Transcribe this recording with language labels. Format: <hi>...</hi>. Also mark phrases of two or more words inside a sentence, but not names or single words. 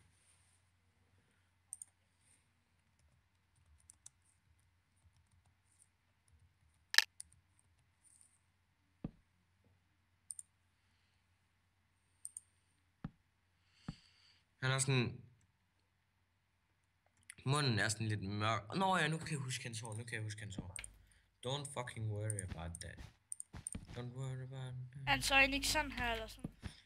<da>Han har sådan... Munden er sådan lidt mørk. Nå ja, nu kan jeg huske hans hår.</da> <en>Don't fucking worry about that. Don't worry about that.</en> <da>Han så ikke sådan her eller sådan.</da>